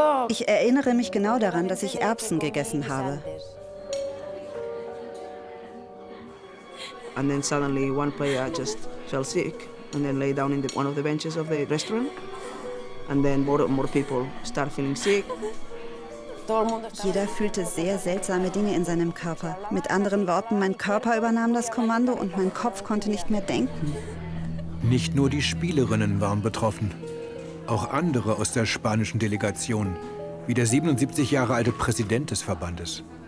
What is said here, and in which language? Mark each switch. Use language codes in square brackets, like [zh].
[de] Ich erinnere mich genau daran, dass ich Erbsen gegessen habe. [en] And then suddenly one player just fell sick and then lay down in one of the benches of the restaurant. And then more people start feeling sick. [de] Jeder fühlte sehr seltsame Dinge in seinem Körper. Mit anderen Worten, mein Körper übernahm das Kommando und mein Kopf konnte nicht mehr denken. Nicht nur die Spielerinnen waren betroffen. Auch andere aus der spanischen Delegation, wie der 77 Jahre alte Präsident des Verbandes.